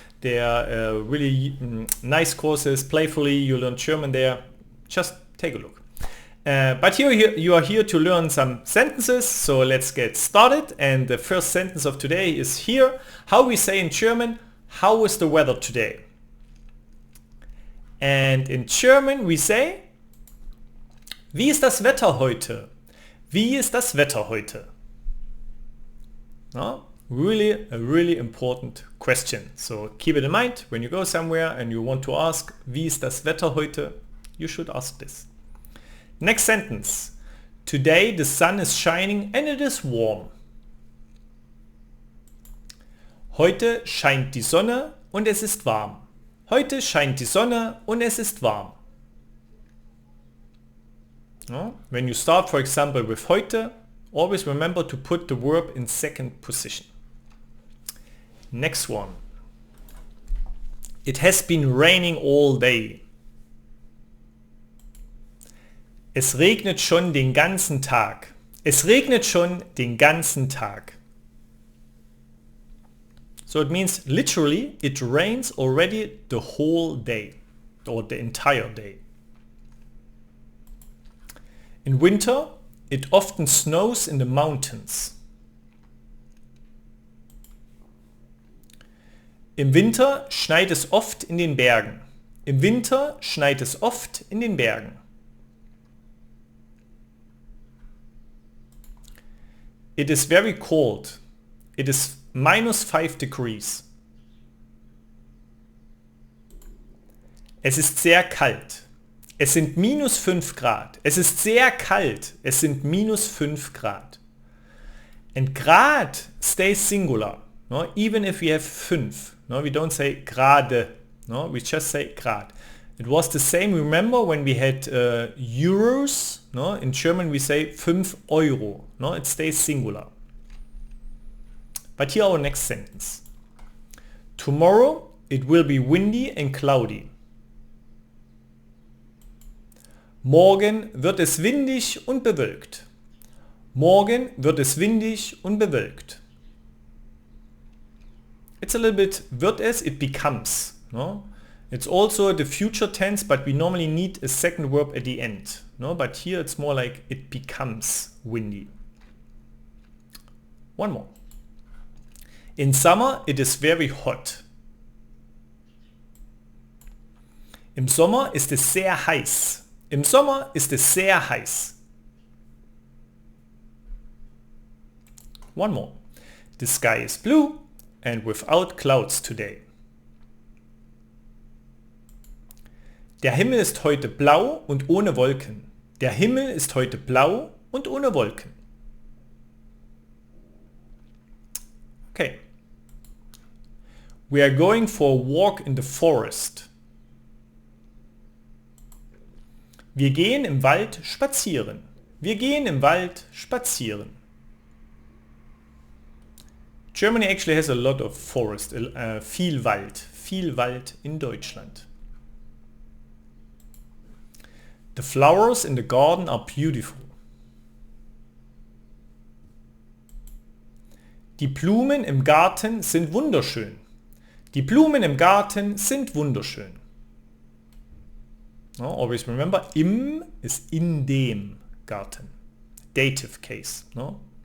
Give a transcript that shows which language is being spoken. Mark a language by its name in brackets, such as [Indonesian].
[English] They are really nice courses. Playfully, you learn German there. Just take a look. But here you are here to learn some sentences, so let's get started. And the first sentence of today is here. How we say in German, how is the weather today? [German] And in German we say, wie ist das Wetter heute? Wie ist das Wetter heute? [English] No? Really a really important question. So keep it in mind when you go somewhere and you want to ask, [German] wie ist das Wetter heute? [English] You should ask this. Next sentence. Today the sun is shining and it is warm. [German] Heute scheint die Sonne und es ist warm. Heute scheint die Sonne und es ist warm. [English] No? When you start, for example, with heute, always remember to put the verb in second position. Next one. It has been raining all day. [German] Es regnet schon den ganzen Tag. Es regnet schon den ganzen Tag. [English] So it means literally it rains already the whole day or the entire day. In winter, it often snows in the mountains. [German] Im Winter schneit es oft in den Bergen. Im Winter schneit es oft in den Bergen. [English] It is very cold. It is -5 degrees. [German] Es ist sehr kalt. Es sind -5 Grad. Es ist sehr kalt. Es sind -5 Grad. [English] And Grad stays singular. No? Even if we have 5. No? We don't say Grade. No? We just say Grad. It was the same, remember, when we had euros. No? In German we say 5 Euro. No? It stays singular. But here our next sentence. Tomorrow it will be windy and cloudy. [German] Morgen wird es windig und bewölkt. Morgen wird es windig und bewölkt. [English] It's a little bit [German] wird es, [English] it becomes. No? It's also the future tense, but we normally need a second verb at the end. No? But here it's more like it becomes windy. One more. In summer it is very hot. [German] Im Sommer ist es sehr heiß. Im Sommer ist es sehr heiß. [English] One more. The sky is blue and without clouds today. [German] Der Himmel ist heute blau und ohne Wolken. Der Himmel ist heute blau und ohne Wolken. [English] Okay. We are going for a walk in the forest. [German] Wir gehen im Wald spazieren. Wir gehen im Wald spazieren. [English] Germany actually has a lot of forest, [German] viel Wald in Deutschland. [English] The flowers in the garden are beautiful. [German] Die Blumen im Garten sind wunderschön. Die Blumen im Garten sind wunderschön. [English] No, always remember, im is [German] in dem Garten. [English] Dative case. No?